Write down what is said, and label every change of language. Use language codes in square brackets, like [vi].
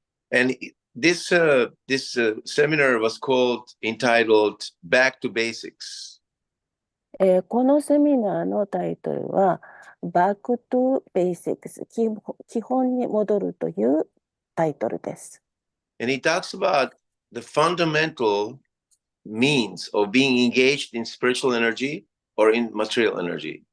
[en] And this seminar was entitled Back to Basics. [ja] このセミナーのタイトルは Back to Basics 基本に戻るというタイトルです。 [en] And he talks about the fundamental means of being engaged in spiritual energy or in material energy.